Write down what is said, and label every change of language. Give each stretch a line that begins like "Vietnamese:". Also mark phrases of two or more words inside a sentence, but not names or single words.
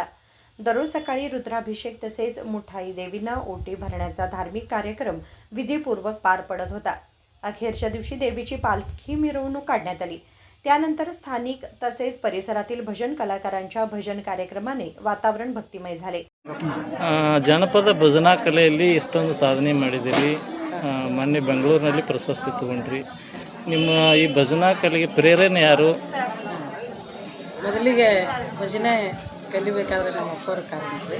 Marathi: दररोज सकाळी रुद्राभिषेक तसेच मुठाई देवींना ओटी भरण्याचा धार्मिक कार्यक्रम विधीपूर्वक पार पडत होता। अखेरच्या दिवशी देवीची पालखी मिरवणूक काढण्यात आली। त्यानंतर स्थानिक तसेच परिसरातील भजन कलाकारांच्या भजन कार्यक्रमाने वातावरण भक्तिमय झाले।
Kannada: ಜನಪದ ಭಜನಾ ಕಲೆಯಲ್ಲಿ ಇಷ್ಟೊಂದು ಸಾಧನೆ ಮಾಡಿದಿರಿ। ಮೊನ್ನೆ ಬೆಂಗಳೂರಿನಲ್ಲಿ ಪ್ರಶಸ್ತಿ ತಗೊಂಡ್ರಿ। ನಿಮ್ಮ ಈ ಭಜನಾ ಕಲೆಗೆ ಪ್ರೇರಣೆ ಯಾರು? ಮೊದಲಿಗೆ ಭಜನೆ ಕಲಿಬೇಕಾದ್ರೆ ನಮ್ಮ ಅಪ್ಪರ ಕಾರಣ ರೀ।